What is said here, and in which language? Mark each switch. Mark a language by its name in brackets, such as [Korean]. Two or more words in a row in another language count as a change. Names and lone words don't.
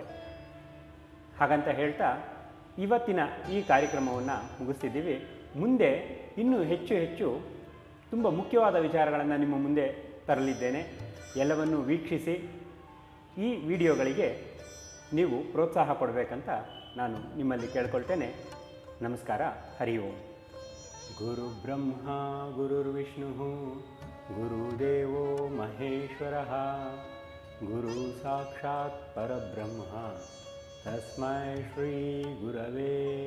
[Kannada] ಹಾಗಂತ ಹೇಳ್ತಾ ಇವತ್ತಿನ ಈ ಕಾರ್ಯಕ್ರಮವನ್ನು ಮುಗಿಸ್ತಿದ್ದೀವಿ. ಮುಂದೆ ಇನ್ನೂ ಹೆಚ್ಚು ತುಂಬ ಮುಖ್ಯವಾದ ವಿಚಾರಗಳನ್ನು ನಿಮ್ಮ ಮುಂದೆ ತರಲಿದ್ದೇನೆ. ಎಲ್ಲವನ್ನು ವೀಕ್ಷಿಸಿ ಈ ವಿಡಿಯೋಗಳಿಗೆ ನೀವು ಪ್ರೋತ್ಸಾಹ ಕೊಡಬೇಕಂತ ನಾನು ನಿಮ್ಮಲ್ಲಿ ಕೇಳ್ಕೊಳ್ತೇನೆ. ನಮಸ್ಕಾರ. [Sanskrit] ಹರಿ ಓಂ. ಗುರು ಬ್ರಹ್ಮ ಗುರುರ್ವಿಷ್ಣು ಗುರುದೇವೋ ಮಹೇಶ್ವರಃ ಗುರು ಸಾಕ್ಷಾತ್ ಪರಬ್ರಹ್ಮ ತಸ್ಮೈ ಶ್ರೀ ಗುರವೇ